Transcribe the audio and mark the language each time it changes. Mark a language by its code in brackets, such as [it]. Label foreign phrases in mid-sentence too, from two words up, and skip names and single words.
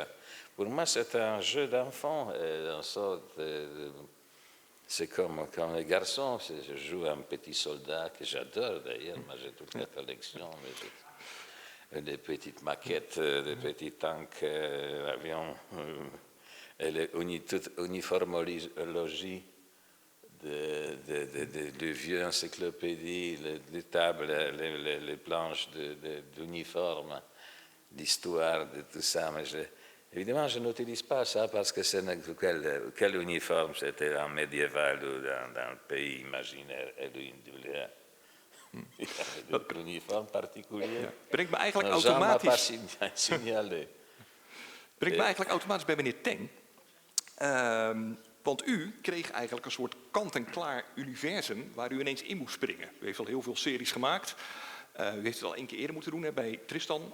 [fr] Pour moi, c'est un jeu d'enfant, une sorte c'est comme les garçons, je joue un petit soldat que j'adore d'ailleurs, moi j'ai toute la collection, des petites maquettes, des petits tanks, avions, et toute uniformologie de vieux encyclopédies, les tables, les planches d'uniformes, l'histoire de tout ça. Mais évidemment, je n'utilise pas ça parce que c'est quel uniforme c'était en médiéval ou dans le pays imaginaire et individuel. Il y avait d'autres uniformes particuliers. [nl] Ja. Brengt me eigenlijk automatisch bij meneer Teng. Want u kreeg eigenlijk een soort kant-en-klaar universum waar u ineens in moest springen. U heeft al heel veel series gemaakt. U heeft het al 1 keer eerder moeten doen bij Tristan.